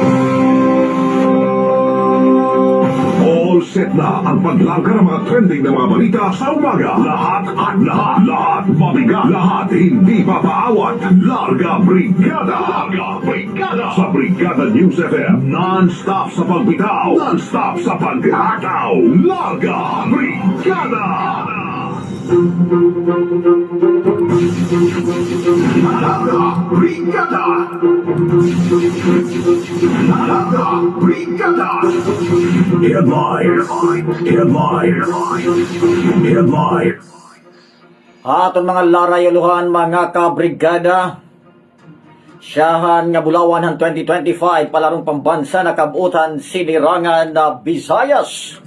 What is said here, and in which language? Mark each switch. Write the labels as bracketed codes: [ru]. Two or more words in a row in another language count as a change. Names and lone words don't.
[en] All set [tl] na ang paglangka ng mga trending na mga balita sa umaga. Lahat mabigat, lahat hindi papaawat. Larga Brigada sa Brigada News FM. Non-stop sa pagbitaw, non-stop sa paghataw. Larga Brigada. Larga Brigada. Larga Brigada. Headlines. [war] Aton mga larayaluhan, mga kabrigada. Siyahan nga Bulawan han 2025 palarong pambansa na kabuutan sinirangan na Visayas.